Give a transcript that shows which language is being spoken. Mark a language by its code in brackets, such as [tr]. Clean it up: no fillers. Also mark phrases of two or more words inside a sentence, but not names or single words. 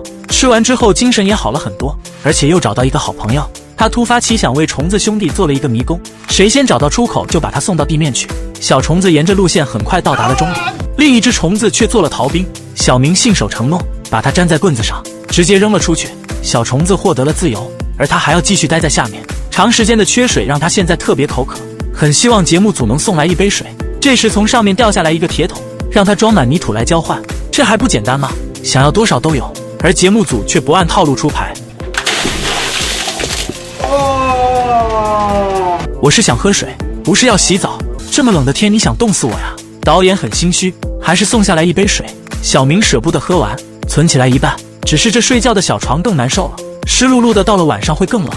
[zh] 吃完之後精神也好了很多，而且又找到一個好朋友。他突發奇想為蟲子兄弟做了一個迷宮，誰先找到出口就把他送到地面去。小蟲子沿着路線很快到達了終點，另一隻蟲子卻做了逃兵。小明信守承諾，把它粘在棍子上，直接扔了出去。小蟲子獲得了自由，而他還要繼續待在下面。長時間的缺水讓他現在特別口渴，很希望節目組能送來一杯水。這時從上面掉下來一個鐵桶，讓他裝滿泥土來交換，這還不簡單嗎？想要多少都有。而節目組卻不按套路出牌。我是想喝水，不是要洗澡。這麼冷的天，你想凍死我呀？導演很心虛，還是送下來一杯水。小明捨不得喝完，存起來一半。只是這睡覺的小床更難受了，濕漉漉的，到了晚上會更冷。